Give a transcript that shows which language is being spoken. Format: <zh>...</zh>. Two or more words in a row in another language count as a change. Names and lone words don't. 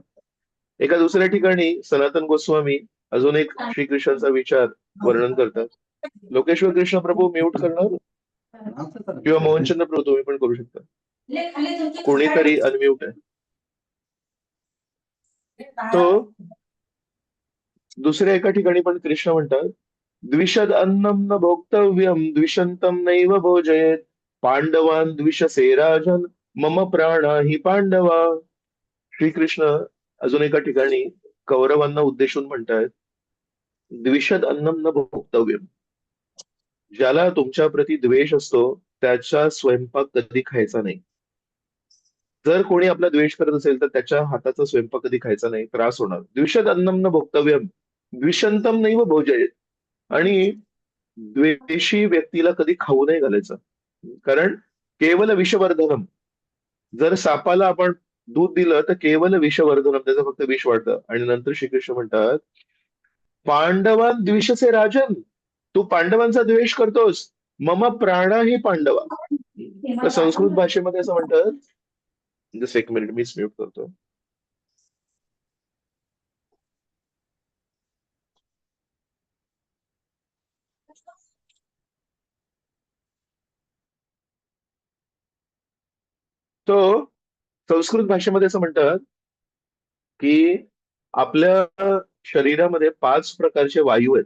<mr>एका दुसऱ्या ठिकाणी सनातन गोस्वामी अजून एक श्रीकृष्णाचा विचार वर्णन करतात. लोकेश्वर कृष्ण प्रभू म्यूट करणार, किंवा मोहनचंद्र प्रभू तुम्ही पण करू शकता, कोणीतरी अनम्यूट आहे तो. दुसऱ्या एका ठिकाणी पण कृष्ण म्हणतात,</mr> <sa>द्विषद अन्नम न भोक्तव्यम द्विषंतम नैव भोजयेत, पांडवान द्विषसे राजन मम प्राणा हि पांडवा.</sa> <mr>श्रीकृष्ण अजून एका ठिकाणी कौरवांना उद्देशून म्हणतात,</mr> <sa>द्विषद अन्नम न भोक्तव्यम,</sa> <mr>ज्याला तुमच्या प्रती द्वेष असतो त्याचा स्वयंपाक कधी खायचा नाही. जर कोणी आपला द्वेष करत असेल तर त्याच्या हाताचा स्वयंपाक कधी खायचा नाही, त्रास होणार.</mr> <sa>द्विषद अन्नम न भोक्तव्यम द्विषंतम नैव भोजयेत.</sa> <mr>आणि द्वेषी व्यक्तीला कधी खाऊ नाही घालायचं, कारण</mr> <sa>केवल विषवर्धनम.</sa> <mr>जर सापाला आपण दूध दिलं तर</mr> <sa>केवल विषवर्धनम,</sa> <mr>त्याचं फक्त विष वाढतं. आणि नंतर श्रीकृष्ण म्हणतात,</mr> <sa>पांडवान द्विषसे राजन,</sa> <mr>तू पांडवांचा द्वेष करतोस,</mr> <sa>मम प्राणा ही पांडवा.</sa> <mr>तर संस्कृत भाषेमध्ये असं म्हणतात, जस्ट एक मिनिट मीच म्यूट करतो. तो संस्कृत भाषेमध्ये असं म्हणतात की आपल्या शरीरामध्ये 5 प्रकारचे वायू आहेत.</mr>